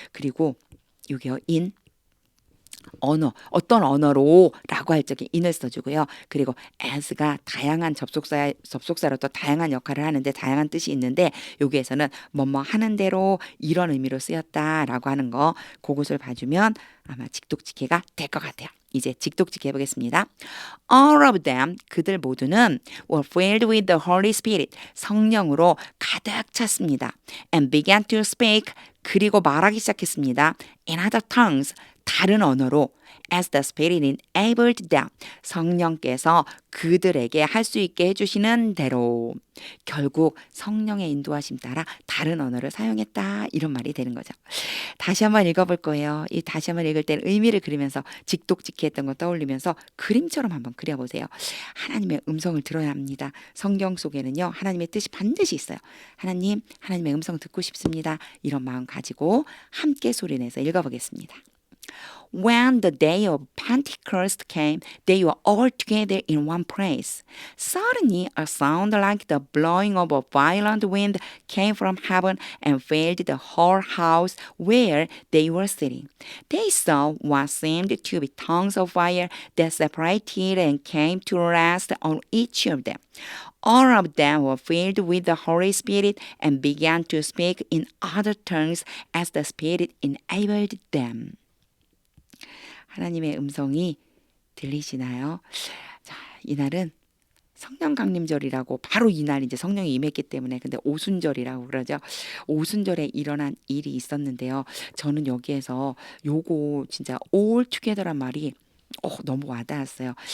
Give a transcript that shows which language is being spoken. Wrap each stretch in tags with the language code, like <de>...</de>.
<ko>그리고 여기요, 어떤 언어로라고 할 적에 in을 써주고요. 그리고 as가 다양한 접속사로 또 다양한 역할을 하는데 다양한 뜻이 있는데 여기에서는 뭐뭐 하는 대로 이런 의미로 쓰였다라고 하는 거 그것을 봐주면 아마 직독직해가 될 것 같아요. 이제 직독직해 보겠습니다.</ko> <en>All of them,</en> <ko>그들 모두는</ko> <en>were filled with the Holy Spirit,</en> <ko>성령으로 가득 찼습니다.</ko> <en>And began to speak,</en> <ko>그리고 말하기 시작했습니다.</ko> <en>In other tongues,</en> <ko>다른 언어로</ko> <en>as the Spirit enabled them,</en> <ko>성령께서 그들에게 할 수 있게 해주시는 대로 결국 성령의 인도하심 따라 다른 언어를 사용했다 이런 말이 되는 거죠. 다시 한번 읽어볼 거예요. 이 다시 한번 읽을 때는 의미를 그리면서 직독직해했던 거 떠올리면서 그림처럼 한번 그려보세요. 하나님의 음성을 들어야 합니다. 성경 속에는요. 하나님의 뜻이 반드시 있어요. 하나님의 음성 듣고 싶습니다. 이런 마음 가지고 함께 소리내서 읽어보겠습니다.</ko> <en>When the day of Pentecost came, they were all together in one place. Suddenly, a sound like the blowing of a violent wind came from heaven and filled the whole house where they were sitting. They saw what seemed to be tongues of fire that separated and came to rest on each of them. All of them were filled with the Holy Spirit and began to speak in other tongues as the Spirit enabled them.</en> <ko>하나님의 음성이 들리시나요? 자, 이날은 성령 강림절이라고 바로 이날 이제 성령이 임했기 때문에 근데 오순절이라고 그러죠. 오순절에 일어난 일이 있었는데요. 저는 여기에서 요거 진짜</ko> <en>all together</en> <ko>란 말이 너무 와닿았어요.</ko>